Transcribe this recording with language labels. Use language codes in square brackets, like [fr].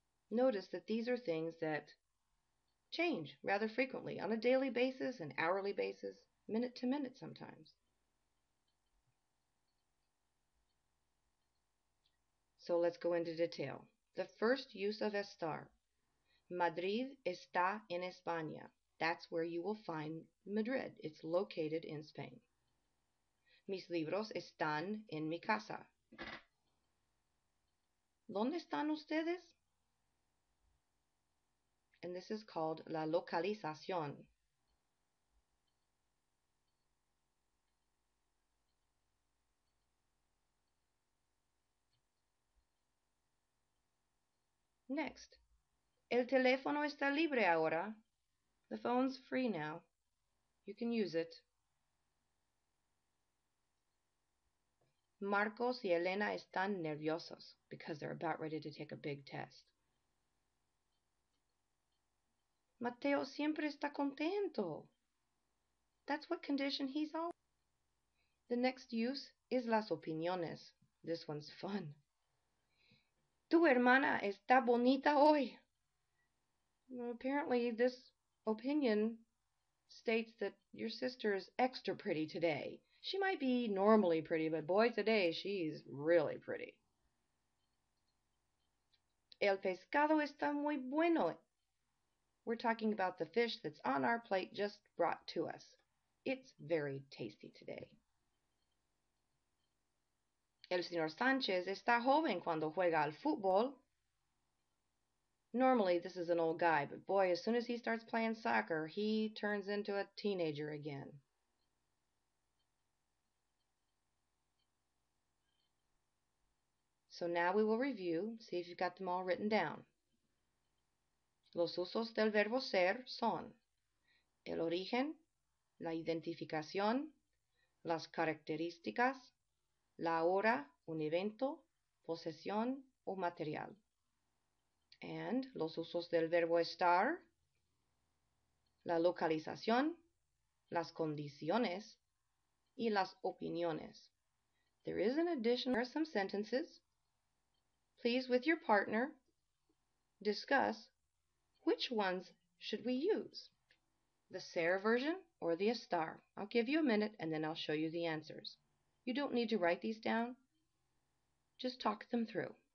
[en] Notice that these are things that change rather frequently on a daily basis, an hourly basis, minute to minute sometimes. So let's go into detail. The first use of estar. [es] Madrid está en España. [en] That's where you will find Madrid. It's located in Spain. [es] Mis libros están en mi casa. ¿Dónde están ustedes? [en] And this is called la localización. [es] Next, el teléfono está libre ahora. [en] The phone's free now. You can use it. [es] Marcos y Elena están nerviosos [en] because they're about ready to take a big test. [es] Mateo siempre está contento. [en] That's what condition he's always. The next use is las opiniones. This one's fun. [es] Tu hermana está bonita hoy. [en] Well, apparently this opinion states that your sister is extra pretty today. She might be normally pretty, but boy, today she's really pretty. [es] El pescado está muy bueno. [en] We're talking about the fish that's on our plate just brought to us. It's very tasty today. [es] El señor Sánchez está joven cuando juega al fútbol. [en] Normally, this is an old guy, but boy, as soon as he starts playing soccer, he turns into a teenager again. So now we will review, see if you've got them all written down. [es] Los usos del verbo ser son el origen, la identificación, las características, la hora, un evento, posesión o material. And los usos del verbo estar, la localización, las condiciones, y las opiniones. [en] There is an addition. There are some sentences. Please, with your partner, discuss which ones should we use, the ser version or the estar. I'll give you a minute and then I'll show you the answers. You don't need to write these down. Just talk them through.